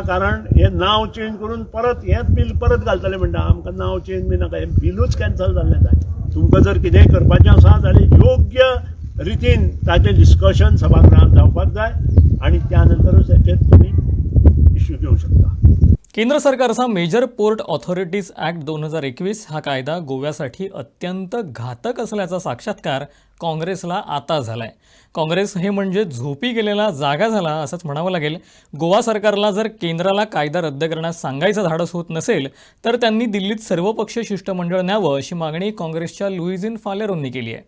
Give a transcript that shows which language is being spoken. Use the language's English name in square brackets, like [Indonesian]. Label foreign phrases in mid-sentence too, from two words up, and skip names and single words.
[Konkani] कारण हें नांव चेंज करून परत हेंच बील परत घालतले म्हणटा. आमकां नांव चेंज बी नाका, हें बिलूच कॅन्सल जाल्लें जाय. तुमकां जर कितेंय करपाचें आसा जाल्यार योग्य रितीन ताचें डिस्कशन सभागृहांत जावपाक जाय आणि त्यानंतरच हेचेर तुमी इश्यू घेवंक शकता. [Marathi] केंद्र सरकारचा मेजर पोर्ट ऑथॉरिटीज ॲक्ट 2021 हा कायदा गोव्यासाठी अत्यंत घातक असल्याचा साक्षात्कार काँग्रेसला आता झालाय. काँग्रेस हे म्हणजे झोपी गेलेला जागा झाला असंच म्हणावं लागेल. गोवा सरकारला जर केंद्राला कायदा रद्द करण्यास सांगायचं धाडस होत नसेल तर त्यांनी दिल्लीत सर्वपक्षीय शिष्टमंडळ न्यावं अशी मागणी काँग्रेसच्या लुईझिन फालेरोंनी केली आहे.